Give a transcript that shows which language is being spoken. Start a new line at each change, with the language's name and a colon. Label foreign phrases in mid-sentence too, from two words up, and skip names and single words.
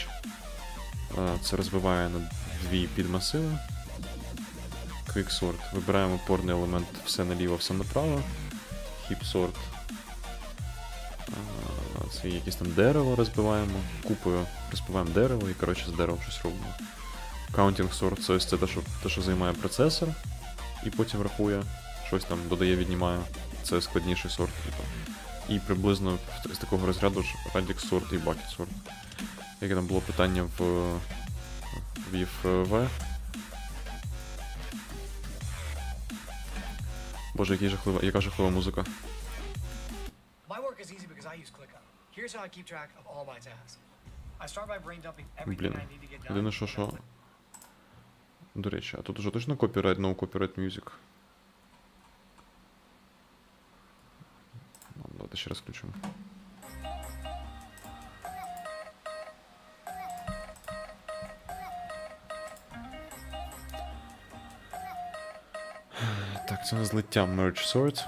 Ukrainian: Це розбиває на дві підмасиви. Quicksort. Вибираємо опорний елемент все наліво, все направо. Heapsort. Це якесь там дерево розбиваємо. Купою розбиваємо дерево і, коротше, з деревом щось робимо.
English: Counting sort
Ukrainian: це ось це те, що займає процесор. І потім рахує, щось там додає, віднімає. Це складніший сорт. І приблизно з такого розряду ж
English: Radix sort
Ukrainian: і
English: Bucket sort.
Ukrainian: Яке там було питання в ЄФВВ Боже, яка жахлива музика.
English: My work is easy because I use ClickUp. Here's how I keep track of all my tasks. I start by brain dumping everything
Ukrainian: Блін.
English: I need to get done.
Ukrainian: Єдине, що... До речі, а тут уже точно
English: copyright, no copyright music?
Ukrainian: Ну, давайте ще раз включимо. Так, це у нас злиття
English: Merge Sort.